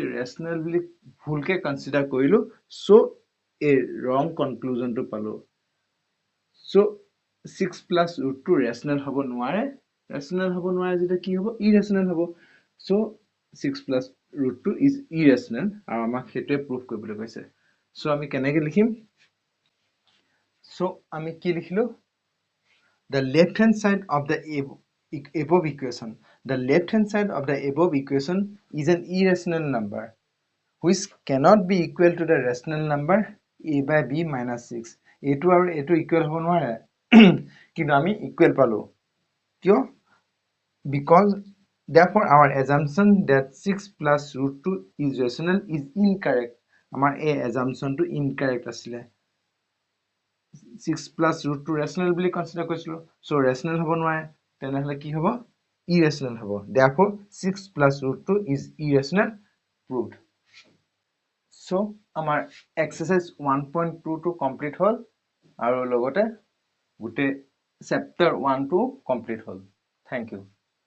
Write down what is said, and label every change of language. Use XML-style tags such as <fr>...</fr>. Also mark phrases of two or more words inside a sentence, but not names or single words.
<as>ৰেচনেল বুলি ভুলকে কনসিডাৰ কৰিলো সো এই</as> <en>wrong conclusion</en> <as>পালো সো 6 + √2 ৰেচনেল হ'ব নোৱাৰে যেতিয়া কি হ'ব ইৰেচনেল হ'ব সো 6 + √2</as> <en>is irrational</en> <as>আৰু আমাক হেতুৱে প্ৰুফ কৰিবলৈ কৈছে সো আমি কেনেকৈ লিখিম সো আমি কি লিখিলো</as> <en>the left hand side of the above equation is an irrational number which cannot be equal to the rational number a/b - 6</en> <as>এইটো আৰু এইটো ইকুৱেল হ'ব নোৱাৰে কিন্তু আমি ইকুৱেল পালো কিয়</as> <en>because therefore our assumption that 6 + √2 is rational is incorrect</en> <as>আমাৰ এই assumption টো incorrect আছিলে 6 + √2 rational বুলি কনসিডাৰ কৰিছিলো সো rational হ'ব নোৱাৰে তেনেহলে কি হ'ব irrational হ'ব</as> <en>therefore 6 + √2 is irrational proved</en> <as>সো আমাৰ এক্সাৰসাইজ 1.2 টো কমপ্লিট হ'ল আৰু লগতে গুটে চেপ্টাৰ 1 টো কমপ্লিট হ'ল</as> <en>thank you</en>